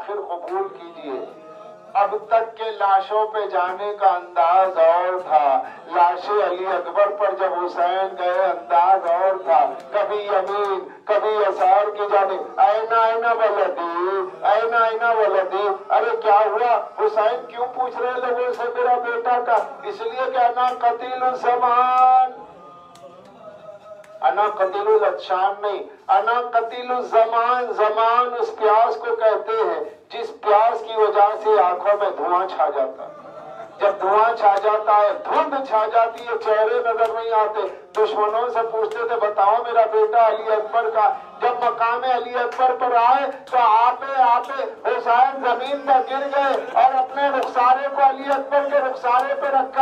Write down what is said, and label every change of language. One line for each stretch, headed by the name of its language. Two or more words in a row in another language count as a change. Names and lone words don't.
Urdu: قبول کیجئے۔ اب تک کے لاشوں پہ جانے کا انداز اور تھا، لاش علی اکبر پر جب حسین گئے انداز اور تھا، کبھی یمین کبھی یسار کی جانب،
Arabic: اینا اینا ولدی اینا اینا ولدی۔
Urdu: ارے کیا ہوا؟ حسین کیوں پوچھ رہے لوگوں سے میرا بیٹا کا؟ اس لیے کہ
Arabic: انا قتیل الزمان، انا قتیل الاتشان
Urdu: نہیں،
Arabic: انا قتیل الزمان۔
Urdu: زمان اس پیاس کو کہتے ہیں جس پیاس کی وجہ سے آنکھوں میں دھواں چھا جاتا ہے۔ جب دھواں چھا جاتا ہے، دھند چھا جاتی ہے، چہرے نظر نہیں آتے، دشمنوں سے پوچھتے تھے بتاؤ میرا بیٹا علی اکبر کا۔ جب مقام علی اکبر پر آئے تو آتے آتے حسین زمین پر گر گئے اور اپنے رخسارے کو علی اکبر کے رخسارے پہ رکھا۔